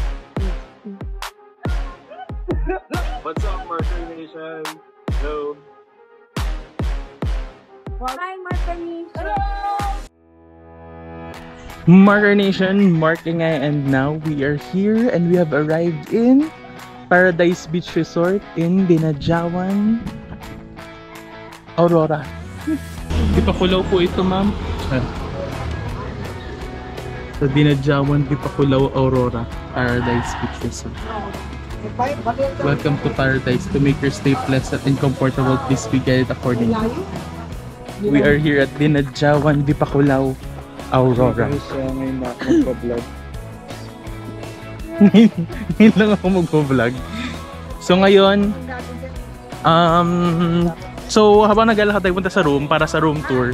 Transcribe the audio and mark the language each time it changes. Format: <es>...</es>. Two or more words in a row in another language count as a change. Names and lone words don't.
<en>What's up, Marker Nation? Hello. Hi, Marker Nation. Marker Nation, Mark Ingay, and now we are here and we have arrived in Paradise Beach Resort in Dinadjawan, Aurora.</en> <tl>Dipakulaw po ito, ma'am. Sa Dinadjawan, Dipakulaw, Aurora, Paradise Beach Resort.</tl> <en>Welcome to Paradise. To make your stay pleasant and comfortable, please be guided accordingly. We are here at Dinadjawan, Dipakulaw, Aurora.</en> <tl>Ngayon na mag-vlog. Ngayon lang ako mag-vlog. So ngayon, so habang naglalakad tayo punta sa room para sa</tl> <en>room tour.</en>